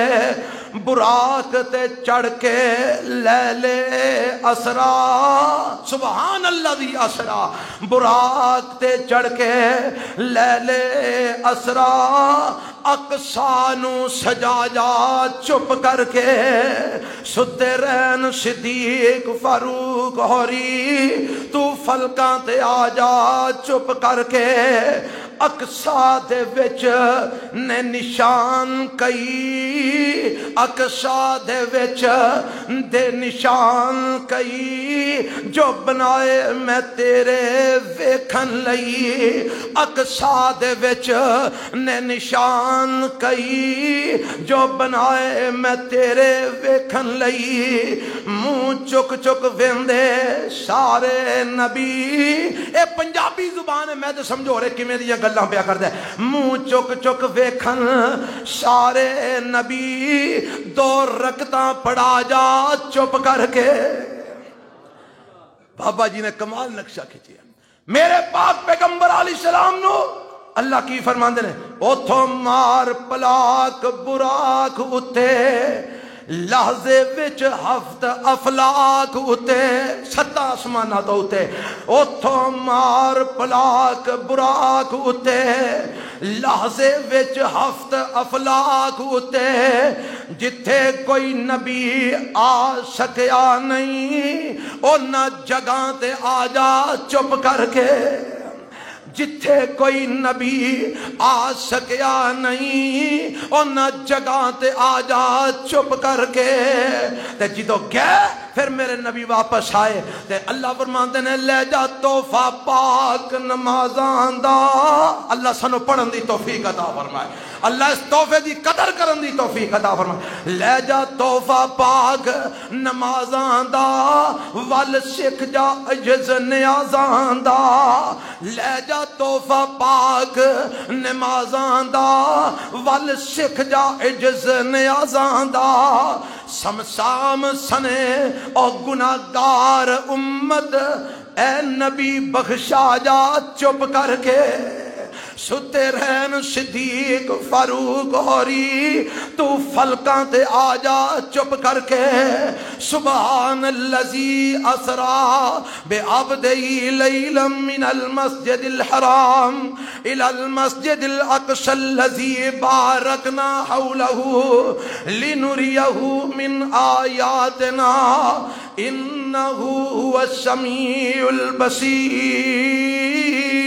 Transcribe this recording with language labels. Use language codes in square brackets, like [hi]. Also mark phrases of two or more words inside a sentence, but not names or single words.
[pa] براق تے چڑھ کے لے لے اسرا، [ar] سبحان اللہ [pa] دی اسرا، براق تے چڑھ کے لے لے اسرا، اقصا نو سجا جا چپ کر کے، ستے رہن صدیق فاروق ہوری، تو فلکاں تے آ جا چپ کر کے، اقصا دے وچ نے نشان کئی، اقصا دے وچ دے نشان کئی، جو بنائے میں تیرے ویکھن لئی، اقصا دے وچ نے نشان کئی، جو بنائے میں تیرے ویکھن لئی، منہ چک چک ویندے سارے نبی، اے پنجابی زبان ہے میں تے سمجھو رہے کیویں دی گلاں پیا کردا ہے، منہ چک چک ویکھن سارے نبی، دو رکعتاں پڑھا جا چپ کر کے۔ بابا جی نے کمال نقشہ کھچیا، میرے پاک پیغمبر [ar] علیہ السلام [pa] نو اللہ کی فرماندے نے، اوتھوں مار پلاک براق اتے، لحظے وچ ہفت افلاک اتے، ستا آسمانہ تو اتے، اوتھوں مار پلاک براق اتے، لحظے وچ ہفت افلاک اتے، جتھے کوئی نبی آ سکیا نہیں، اونا جگہ تے آ جا چپ کر کے، جتھے کوئی نبی آ سکیا نہیں، اونا جگہ تے آ جا چپ کر کے، تے جدو گئے پھر میرے نبی واپس آئے، تے اللہ فرماندے نے لے جا تحفہ پاک نمازاں دا، اللہ سانو پڑھن دی توفیق عطا فرمائے، اللہ اس تحفے دی قدر کرن دی توفیق عطا فرمائے، لے جا تحفہ پاک نمازاں دا، ول سکھ جا عجز نیازاں دا، لے جا تحفہ پاک نمازاں دا، ول سکھ جا عجز نیازاں دا، سمسام سنے او گناہگار امت، اے نبی بخشا جا چپ کر کے، ستے رہن صدیق فاروق ہوری، تو فلکاں تے آ جا چپ کر کے، [ar] سبحان الذی اسرا بعبدہ لیلا من المسجد الحرام الى المسجد الاقصى الذی بارکنا حولہ لنریہ من آیاتنا انہ هو السمیع البصیر۔